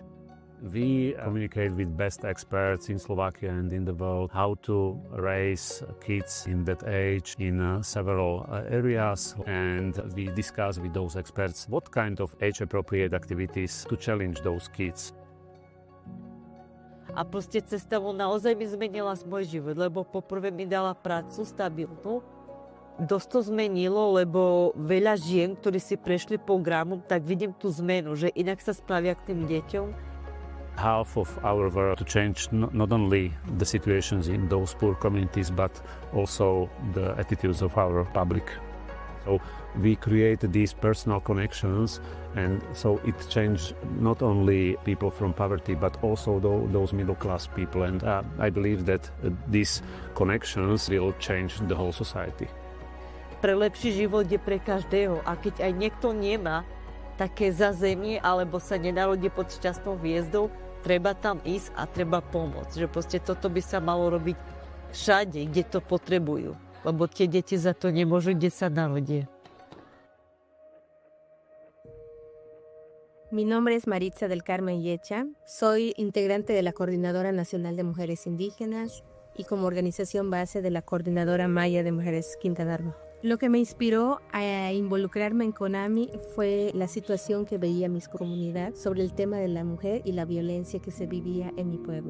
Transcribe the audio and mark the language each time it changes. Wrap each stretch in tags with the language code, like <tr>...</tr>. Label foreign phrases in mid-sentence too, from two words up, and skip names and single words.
<en>We communicate with best experts in Slovakia and in the world how to raise kids in that age in several areas, and we discuss with those experts what kind of age-appropriate activities to challenge those kids.</en> <sk>A proste Cesta Von naozaj mi zmenila môj život, lebo poprvé mi dala prácu stabilnú. Dosť to zmenilo, lebo veľa žien, ktorí si prešli programom, tak vidím tú zmenu, že inak sa spravia k tým deťom.</sk> <en>Half of our work to change not only the situations in those poor communities, but also the attitudes of our public. So we create these personal connections, and so it changed not only people from poverty, but also those middle-class people. And I believe that these connections will change the whole society.</en> <sk>Pre lepší život je pre každého, a keď aj niekto nemá také zázemie, alebo sa nenarodí pod šťastnou hviezdou, treba tam ísť a treba pomôcť. Že proste toto by sa malo robiť všade, kde to potrebujú. Lebo tie deti za to nemôžu, kde sa narodia.</sk> <es>Mi nombre es Maritza del Carmen Yecha. Soy integrante de la Coordinadora Nacional de Mujeres Indígenas y como organización base de la Coordinadora Maya de Mujeres Quintana Roo. Lo que me inspiró a involucrarme en CONAMI fue la situación que veía en mi comunidad sobre el tema de la mujer y la violencia que se vivía en mi pueblo.</es>